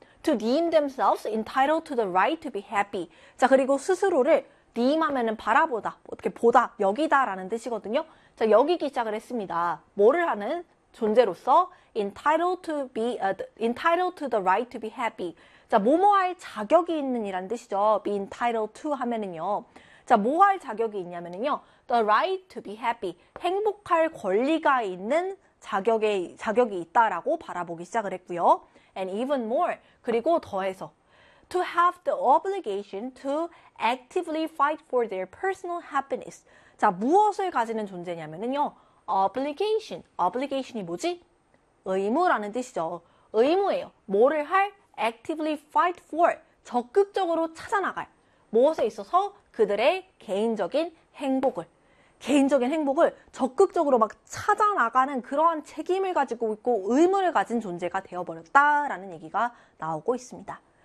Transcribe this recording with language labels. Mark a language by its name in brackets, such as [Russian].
[English] To deem themselves entitled to the right to be happy. [Korean] 자, 그리고 스스로를 deem 하면은 바라보다, 어떻게 보다, 여기다라는 뜻이거든요. 자, 여기기 시작을 했습니다. 뭐를 하는 존재로서 [English] entitled to the right to be happy. [Korean] 자, 뭐뭐할 자격이 있는 이란 뜻이죠. be entitled to 하면은요. 자, 뭐할 자격이 있냐면은요. [English] the right to be happy. [Korean] 행복할 권리가 있는 자격이 있다라고 바라보기 시작을 했고요. [English] And even more, [Korean] 그리고 더해서, [English] to have the obligation to actively fight for their personal happiness. [Korean] 자, 무엇을 가지는 존재냐면요. obligation. obligation이 뭐지? 의무라는 뜻이죠. 의무예요. 뭐를 할? [English] actively fight for. [Korean] 적극적으로 찾아나갈. 무엇에 있어서? 그들의 개인적인 행복을. 개인적인 행복을 적극적으로 막 찾아나가는 그러한 책임을 가지고 있고 의무를 가진 존재가 되어버렸다라는 얘기가 나오고 있습니다.